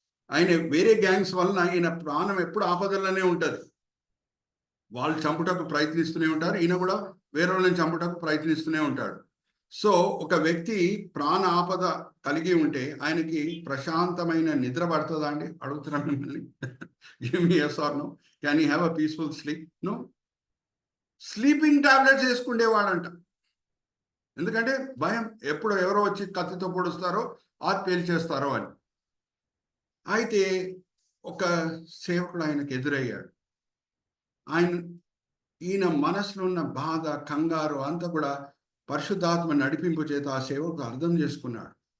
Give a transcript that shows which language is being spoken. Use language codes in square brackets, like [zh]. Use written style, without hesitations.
[te] ఆయన వేరే గ్యాంగ్స్ వలన ఆయన ప్రాణం ఎప్పుడు ఆపదలోనే ఉంటుంది. వాళ్ళు చంపుటకు ప్రయత్నిస్తూనే ఉంటారు, ఈయన కూడా వేరే వాళ్ళని చంపుటకు ప్రయత్నిస్తూనే ఉంటాడు. సో ఒక వ్యక్తి ప్రాణ ఆపద కలిగి ఉంటే ఆయనకి ప్రశాంతమైన నిద్ర పడుతుందా అండి? అడుగుతున్నాను మిమ్మల్ని. [en] Give me yes or no. Can he have a peaceful sleep? No. [te] Sleeping tablets వేసుకునేవాడంట. ఎందుకంటే భయం, ఎప్పుడు ఎవరో వచ్చి కత్తితో పొడుస్తారో పేల్చేస్తారో అని. అయితే ఒక సేవకుడు ఆయనకు ఎదురయ్యాడు. ఈయన మనసులో ఉన్న బాధ, కంగారు అంతా కూడా పరిశుద్ధాత్మ నడిపింపు చేత ఆ సేవకు అర్థం చేసుకున్నాడు.